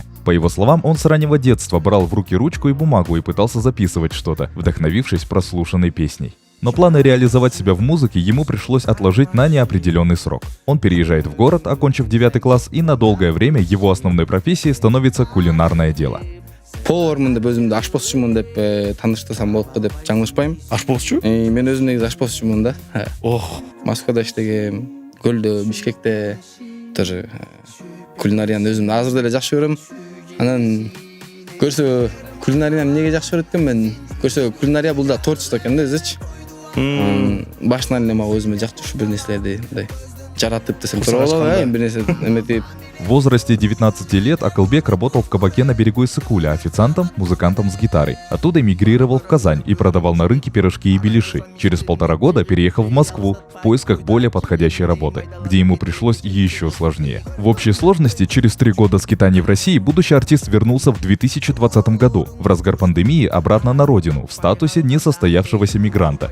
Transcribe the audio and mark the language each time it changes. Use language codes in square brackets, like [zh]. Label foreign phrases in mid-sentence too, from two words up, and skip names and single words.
[ru] По его словам, он с раннего детства брал в руки ручку и бумагу и пытался записывать что-то, вдохновившись прослушанной песней. Но планы реализовать себя в музыке ему пришлось отложить на неопределенный срок. Он переезжает в город, окончив 9 класс, и на долгое время его основной профессией становится кулинарное дело. [ky] повармын деп өзүмдү ашпозчумун деп тааныштырсам болот деп жаңылышпайм. Ашпозчу? Мен өзүм негизи ашпозчумун да. Ох. Москвада иштегем, Көлдө, Бишкекте тоже кулинарияны өзүм азыр деле жакшы көрөм. Анан көрсө кулинарияны эмнеге жакшы көрөт экенмин? Көрсө кулинария бул да творчество экен да өзүчү. Башынан эле мага өзүмө жактырчу бир нерселерди мындай жаратып десем туура болобу, бир нерсе эметип. [ru] В возрасте 19 лет Акылбек работал в кабаке на берегу Иссык-Куля официантом, музыкантом с гитарой. Оттуда эмигрировал в Казань и продавал на рынке пирожки и беляши. Через 1,5 года переехал в Москву в поисках более подходящей работы, где ему пришлось еще сложнее. В общей сложности, через 3 года скитаний в России, будущий артист вернулся в 2020 году, в разгар пандемии, обратно на родину, в статусе несостоявшегося мигранта.